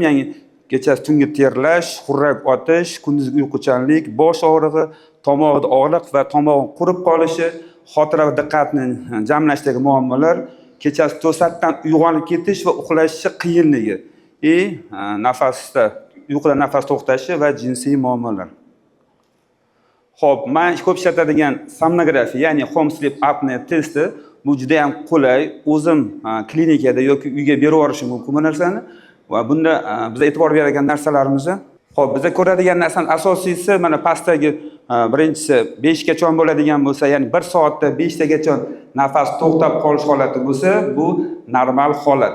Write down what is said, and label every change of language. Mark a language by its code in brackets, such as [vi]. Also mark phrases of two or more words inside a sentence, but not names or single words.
[uz] Ya'ni kechasi tungi terlash, xurrak otish, kunduzgi uyquchanlik, bosh og'rig'i, tomog'ida og'riq va tomog'i qurib qolishi, xotira va diqqatni jamlashdagi muammolar, kechasi to'satdan uyg'onib ketish va uxlashni qiyinligi, nafasda uyquda nafas to'xtashi va jinsiy muammolar. Xo'p, men ko'p ishlatadigan somnografiya, ya'ni [en] home sleep apnea [uz] testi, bu juda ham qulay. O'zim klinikada yoki uyga berib yuborishim mumkin bu narsani va bunda biz e'tibor beradigan narsalarimiz, xo'p, biz ko'radigan narsaning asosiysi mana pastdagi birinchisi 5 gacha bo'ladigan bo'lsa, ya'ni 1 soatda 5 tagacha nafas to'xtab qolish holati bo'lsa, bu normal holat.